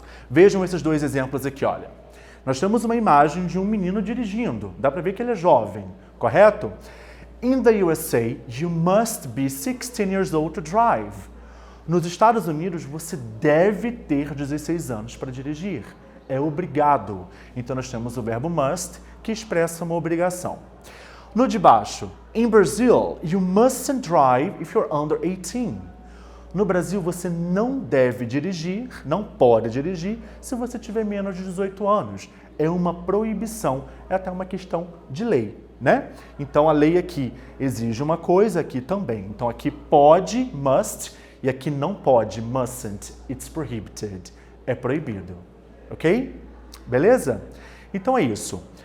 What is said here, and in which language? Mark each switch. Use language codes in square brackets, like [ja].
[pt] Vejam esses dois exemplos aqui, olha. Nós temos uma imagem de um menino dirigindo, dá para ver que ele é jovem, correto? [en] In the USA, you must be 16 years old to drive. [pt] Nos Estados Unidos, você deve ter 16 anos para dirigir. É obrigado. Então, nós temos o verbo must, que expressa uma obrigação. No de baixo, [en] in Brazil, you mustn't drive if you're under 18. [pt] No Brasil, você não deve dirigir, não pode dirigir, se você tiver menos de 18 anos. É uma proibição, é até uma questão de lei, né? Então, a lei aqui exige uma coisa, aqui também. Então, aqui pode, must, e aqui não pode, mustn't, [en] it's prohibited. [pt] É proibido, ok? Beleza? Então, é isso.